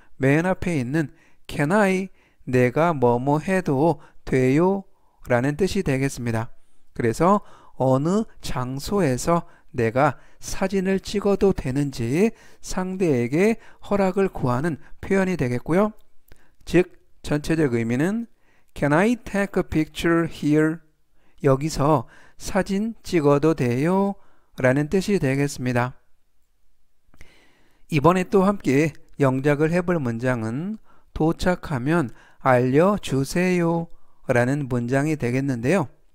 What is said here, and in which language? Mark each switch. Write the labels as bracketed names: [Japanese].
[Korean] 맨 앞에 있는 [English] can I [Korean] 내가 뭐뭐 해도 돼요? 라는 뜻이 되겠습니다. 그래서 어느 장소에서 내가 사진을 찍어도 되는지 상대에게 허락을 구하는 표현이 되겠고요. 즉, 전체적 의미는 [English] Can I take a picture here? [Korean] 여기서 사진 찍어도 돼요? 라는 뜻이 되겠습니다. 이번에 또 함께 영작을 해볼 문장은 도착하면 알려주세요 라는 문장이 되겠는데요.